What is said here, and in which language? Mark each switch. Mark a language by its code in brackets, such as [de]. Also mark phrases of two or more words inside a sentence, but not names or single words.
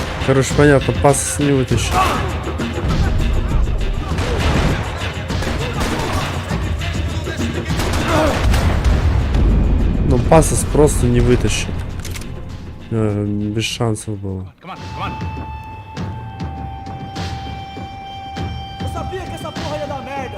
[ru] Короче, понятно, пас не вытащит. Ну, пасос просто не вытащит. Без шансов было. [pt] Eu sabia que essa porra ia dar merda.